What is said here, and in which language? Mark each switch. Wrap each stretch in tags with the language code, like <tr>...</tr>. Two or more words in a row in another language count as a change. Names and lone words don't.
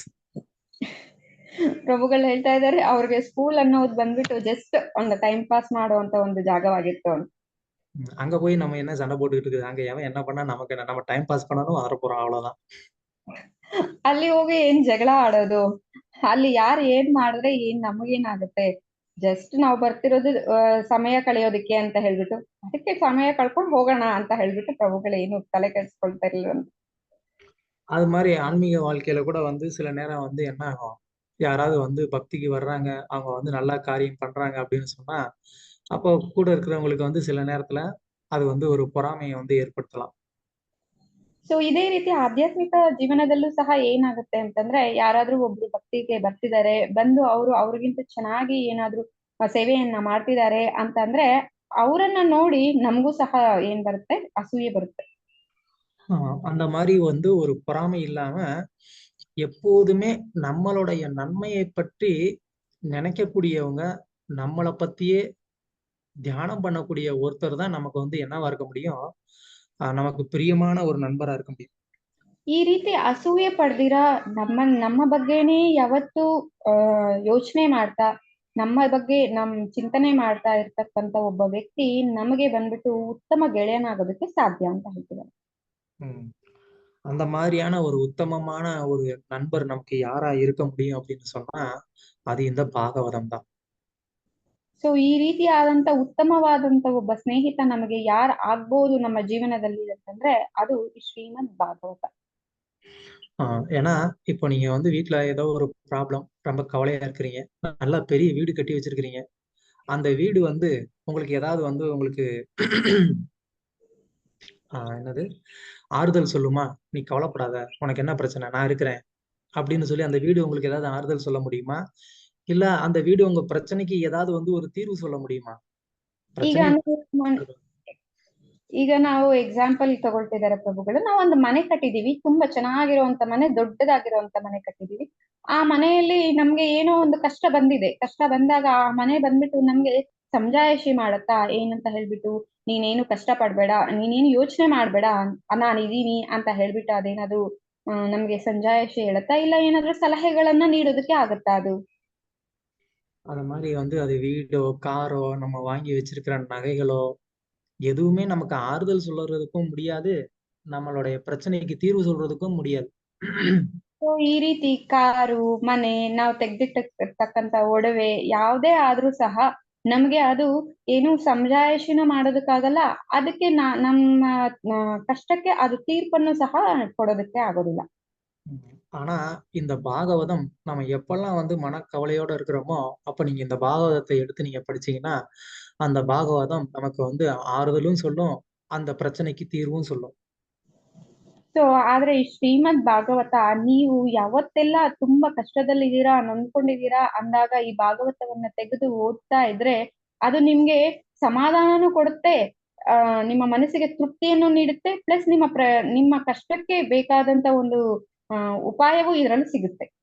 <kn>ಪ್ರಭುಗಳು ಹೇಳ್ತಾ ಇದಾರೆ ಅವ್ರಿಗೆ ಸ್ಕೂಲ್ ಅನ್ನೋದು ಬಂದ್ಬಿಟ್ಟು ಜಸ್ಟ್ ಒಂದು</kn> <en>time pass</en> <kn>ಮಾಡುವಂತ ಒಂದು ಜಾಗವಾಗಿತ್ತು ಅಂತ.</kn> <ta>அங்க போய் நம்ம என்ன சண்டை போட்டுக்கிட்டு இருக்குது, அங்க எவன் என்ன பண்ணா நமக்கு என்ன, நம்ம</ta> <en>time pass</en> <ta>பண்ணணும் வர போறோம், அவ்வளவுதான்.</ta> <kn>ಅಲ್ಲಿ ಹೋಗಿ ಏನ್ ಜಗಳ ಆಡೋದು, ಅಲ್ಲಿ ಯಾರು ಏನ್ ಮಾಡಿದ್ರೆ ಏನ್ ನಮಗೇನಾಗುತ್ತೆ, ಜಸ್ಟ್ ನಾವು ಬರ್ತಿರೋದು ಸಮಯ ಕಳೆಯೋದಿಕ್ಕೆ ಅಂತ ಹೇಳ್ಬಿಟ್ಟು ಅದಕ್ಕೆ ಸಮಯ ಕಳ್ಕೊಂಡು ಹೋಗೋಣ ಅಂತ ಹೇಳ್ಬಿಟ್ಟು ಪ್ರಭುಗಳು ಏನು ತಲೆ ಕೆಡಿಸ್ಕೊಳ್ತಾ ಇರ್ಲಿಲ್ಲ.</kn> <ta>அது மாதிரி ஆன்மீக வாழ்க்கையில கூட வந்து சில நேரம் வந்து என்ன ஆகும், யாராவது வந்து பக்திக்கு வர்றாங்க, அவங்க வந்து நல்ல காரியம் பண்றாங்க அப்படின்னு சொன்னா, அப்போ கூட இருக்கிறவங்களுக்கு வந்து சில நேரத்துல அது வந்து ஒரு பொறாமையை வந்து ஏற்படுத்தலாம்.</ta> <kn>ಸೊ ಇದೇ ರೀತಿ ಆಧ್ಯಾತ್ಮಿಕ ಜೀವನದಲ್ಲೂ ಸಹ ಏನಾಗುತ್ತೆ ಅಂತಂದ್ರೆ ಯಾರಾದ್ರೂ ಒಬ್ರು ಭಕ್ತಿಗೆ ಬರ್ತಿದ್ದಾರೆ ಬಂದು ಅವರು ಅವ್ರಿಗಿಂತ ಚೆನ್ನಾಗಿ ಏನಾದ್ರೂ ಸೇವೆಯನ್ನ ಮಾಡ್ತಿದ್ದಾರೆ ಅಂತಂದ್ರೆ ಅವರನ್ನ ನೋಡಿ ನಮಗೂ ಸಹ ಏನ್ ಬರುತ್ತೆ ಅಸೂಯೆ ಬರುತ್ತೆ.</kn> <ta>அந்த மாதிரி வந்து ஒரு பொறாமை இல்லாம எப்போதுமே நம்மளுடைய நன்மையை பற்றி நினைக்கக்கூடியவங்க, நம்மளை பத்தியே தியானம் பண்ணக்கூடிய ஒருத்தர் தான் நமக்கு வந்து என்னவா இருக்க முடியும், நமக்கு பிரியமான ஒரு நண்பரா இருக்க முடியும்.</ta> <kn>ಈ ರೀತಿ ಅಸೂಯೆ ಪಡ್ದಿರ ನಮ್ಮ ಬಗ್ಗೆನೇ ಯಾವತ್ತು ಯೋಚನೆ ಮಾಡ್ತಾ ನಮ್ಮ ಬಗ್ಗೆ ಚಿಂತನೆ ಮಾಡ್ತಾ ಇರ್ತಕ್ಕಂತ ಒಬ್ಬ ವ್ಯಕ್ತಿ ನಮಗೆ ಬಂದ್ಬಿಟ್ಟು ಉತ್ತಮ ಗೆಳೆಯನಾಗೋದಕ್ಕೆ ಸಾಧ್ಯ ಅಂತ ಹೇಳ್ತಿದ್ದಾರೆ.</kn> <ta>ಹ್ಮ್ அந்த மாதிரியான ஒரு உத்தமமான ஒரு நண்பர் நமக்கு யாரா இருக்க முடியும் அப்படின்னு சொன்னா அது இந்த பாகவதம் தான்.</ta> <kn>ಸೊ ಈ ರೀತಿಯಾದಂತ ಉತ್ತಮವಾದಂತ ಒಬ್ಬ ಸ್ನೇಹಿತ ನಮಗೆ ಯಾರು ಆಗ್ಬೋದು ನಮ್ಮ ಜೀವನದಲ್ಲಿ ಅಂತಂದ್ರೆ ಅದು ಈ ಶ್ರೀಮದ್ ಭಾಗವತ.</kn> <ta>ஏன்னா இப்போ நீங்க வந்து வீட்டுல ஏதோ ஒரு ப்ராப்ளம், ரொம்ப கவலையா இருக்கிறீங்க, நல்லா பெரிய வீடு கட்டி வச்சிருக்கிறீங்க, அந்த வீடு வந்து உங்களுக்கு ஏதாவது வந்து உங்களுக்கு என்னது ஆறுதல் சொல்லுமா? நீ கவலைப்படாத, உனக்கு என்ன பிரச்சனை, நான் இருக்கிறேன் அப்படின்னு சொல்லி அந்த வீடு உங்களுக்கு ஏதாவது ஆறுதல் சொல்ல முடியுமா? இல்ல அந்த வீடு உங்க பிரச்சனைக்கு ஏதாவது வந்து ஒரு தீர்வு சொல்ல முடியுமா?</ta> <kn>ಈಗ</kn> <ta>பிரச்சனை</ta> <kn>ಈಗ ನಾವು ಎಕ್ಸಾಂಪಲ್ ತಗೊಳ್ತಿದ್ದಾರೆ ಪ್ರಭುಗಳು, ನಾವು ಒಂದು ಮನೆ ಕಟ್ಟಿದೀವಿ, ತುಂಬಾ ಚೆನ್ನಾಗಿರುವಂತ ಮನೆ, ದೊಡ್ಡದಾಗಿರುವಂತ ಮನೆ ಕಟ್ಟಿದೀವಿ. ಆ ಮನೆಯಲ್ಲಿ ನಮ್ಗೆ ಏನೋ ಒಂದು ಕಷ್ಟ ಬಂದಿದೆ. ಕಷ್ಟ ಬಂದಾಗ ಆ ಮನೆ ಬಂದ್ಬಿಟ್ಟು ನಮ್ಗೆ ಸಮಜಾಯಿಷಿ ಮಾಡತ್ತಾ ಏನಂತ ಹೇಳ್ಬಿಟ್ಟು, ನೀನೇನು ಕಷ್ಟ ಪಡ್ಬೇಡ, ನೀನೇನು ಯೋಚನೆ ಮಾಡ್ಬೇಡ, ನಾನಿದೀನಿ ಅಂತ ಹೇಳ್ಬಿಟ್ಟು ಅದೇನಾದ್ರು ನಮ್ಗೆ ಸಮಜಾಯಿಷಿ ಹೇಳತ್ತಾ, ಇಲ್ಲ ಏನಾದ್ರೂ ಸಲಹೆಗಳನ್ನ ನೀಡೋದಕ್ಕೆ ಆಗತ್ತಾ ಅದು?</kn> <ta>அந்த மாதிரி வந்து அது வீடோ, காரோ, நம்ம வாங்கி வச்சிருக்கிற நகைகளோ எதுவுமே நமக்கு ஆறுதல் சொல்றதுக்கும் முடியாது, நம்மளுடைய பிரச்சனைக்கு தீர்வு சொல்றதுக்கும் முடியாது.</ta> <kn>ಸೊ ಈ ರೀತಿ ಕಾರು, ಮನೆ, ನಾವು ತೆಗ್ದಿಟ್ಟಿರ್ತಕ್ಕಂತ ಒಡವೆ ಯಾವುದೇ ಆದ್ರೂ ಸಹ ನಮ್ಗೆ ಅದು ಏನು ಸಮಜಾಯಿಷಿನ ಮಾಡೋದಕ್ಕಾಗಲ್ಲ. ಅದಕ್ಕೆ ನಮ್ಮ ಕಷ್ಟಕ್ಕೆ ಅದು ತೀರ್ಪನ್ನು ಸಹ ಕೊಡೋದಕ್ಕೆ ಆಗೋದಿಲ್ಲ.</kn> <ta>ஆனா இந்த பாகவதம் நம்ம எப்பெல்லாம் வந்து மனக்கவலையோட இருக்கிறோமோ அப்ப நீங்க இந்த பாகவதத்தை எடுத்து நீங்க படிச்சீங்கன்னா அந்த பாகவதம் நமக்கு வந்து ஆறுதலும் சொல்லும், அந்த பிரச்சனைக்கு தீர்வும் சொல்லும்.</ta> <kn>ಸೊ ಆದ್ರೆ ಈ ಶ್ರೀಮದ್ ಭಾಗವತ ನೀವು ಯಾವತ್ತೆಲ್ಲ ತುಂಬಾ ಕಷ್ಟದಲ್ಲಿದ್ದೀರಾ, ನೊಂದ್ಕೊಂಡಿದ್ದೀರಾ ಅಂದಾಗ ಈ ಭಾಗವತವನ್ನ ತೆಗೆದು ಓದ್ತಾ ಇದ್ರೆ ಅದು ನಿಮ್ಗೆ ಸಮಾಧಾನನೂ ಕೊಡುತ್ತೆ, ನಿಮ್ಮ ಮನಸ್ಸಿಗೆ ತೃಪ್ತಿಯನ್ನು ನೀಡುತ್ತೆ, ಪ್ಲಸ್ ನಿಮ್ಮ ಕಷ್ಟಕ್ಕೆ ಬೇಕಾದಂತ ಒಂದು ಉಪಾಯವೂ ಇದರಲ್ಲಿ ಸಿಗುತ್ತೆ.</kn>